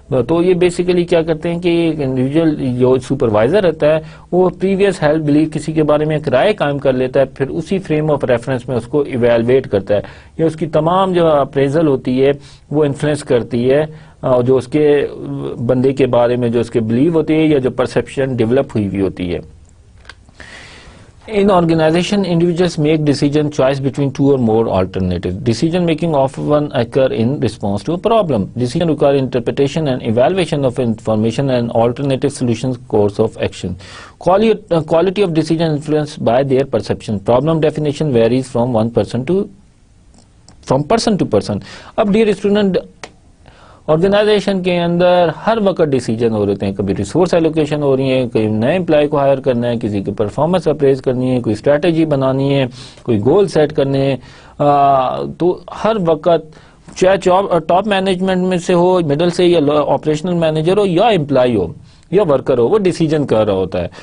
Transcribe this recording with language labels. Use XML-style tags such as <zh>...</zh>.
<ur>تو یہ بیسیکلی کیا کرتے ہیں کہ ایک انڈیویجول جو سپروائزر رہتا ہے وہ پریویس ہیلپ بلیو کسی کے بارے میں ایک رائے قائم کر لیتا ہے، پھر اسی فریم آف ریفرنس میں اس کو ایویلویٹ کرتا ہے، یا اس کی تمام جو اپریزل ہوتی ہے وہ انفلوئنس کرتی ہے جو اس کے بندے کے بارے میں جو اس کے بلیو ہوتی ہے یا جو پرسپشن ڈیولپ ہوئی ہوتی ہے.</ur> <en>In organization, individuals make decision choice between two or more alternatives. Decision making often occur in response to a problem. Decision require interpretation and evaluation of information and alternative solutions course of action. Quality of decision influenced by their perception. Problem definition varies from person to person.</en> <ur>اب</ur> <en>dear student</en> <ur>organization کے اندر ہر وقت decision ہو رہے ہیں، کبھی resource allocation ہو رہی ہے، کوئی نئے امپلائی کو ہائر کرنا ہے، کسی کی پرفارمنس اپریز کرنی ہے، کوئی اسٹریٹجی بنانی ہے، کوئی گول سیٹ کرنے ہیں. تو ہر وقت چاہے ٹاپ مینجمنٹ میں سے ہو، مڈل سے، یا آپریشنل مینیجر ہو یا امپلائی ہو یا ورکر ہو، وہ ڈیسیجن کر رہا ہوتا ہے.</ur>